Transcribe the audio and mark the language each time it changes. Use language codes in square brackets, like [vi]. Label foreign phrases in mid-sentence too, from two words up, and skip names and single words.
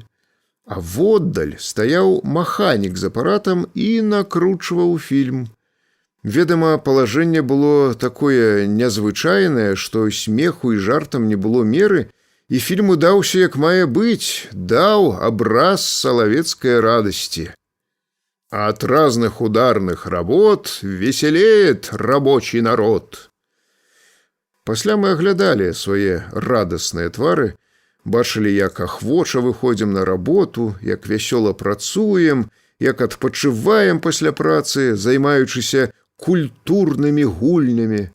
[be] А воддаль стаяў маханік з апаратам і накручваў фільм. Ведама, палажэнне было такое незвычайнае, што смеху і жартам не было меры, і фільм удаўся як мае быць, даў абраз салавецкай радасці. [ru] От разных ударных работ веселеет рабочий народ. [be] Пасля мы аглядалі свае радасныя твары, бачылі, як ахвоча выходзім на работу, як вясёла працуем, як адпачываем пасля працы, займаючыся культурнымі гульнямі.